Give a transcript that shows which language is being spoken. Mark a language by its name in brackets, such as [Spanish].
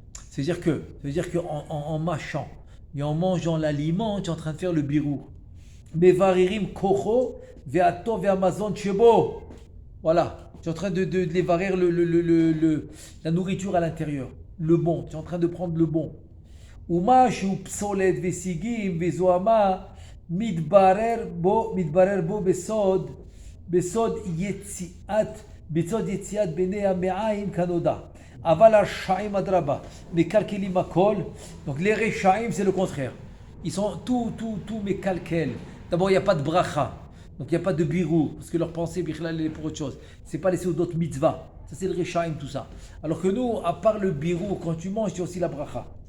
[French] C'est-à-dire que en mâchant et en mangeant l'aliment, tu es en train de faire le birou. [Hebrew] מברירים כוחו והטוב והמזון שבו. [French] Voilà, tu es en train de les varir la nourriture à l'intérieur. Le bon, tu es en train de prendre le bon. [Hebrew] ומה שהוא פסולת וסיגים וזוהמה מתברר בו בסוד יציאת בני המעיים כנודע. אבל הרשעים אדרבה מקלקלים הכל. [French] Donc les רשעים c'est le contraire. Ils sont tout מקלקל. D'abord il n'y a pas de bracha. Donc il n'y a pas de birou, parce que leur pensée est pour autre chose. C'est pas laissé aux d'autres mitzvahs. Ça c'est le Rechaim, tout ça. Alors que nous, à part le birou, quand tu manges, tu as aussi la bracha.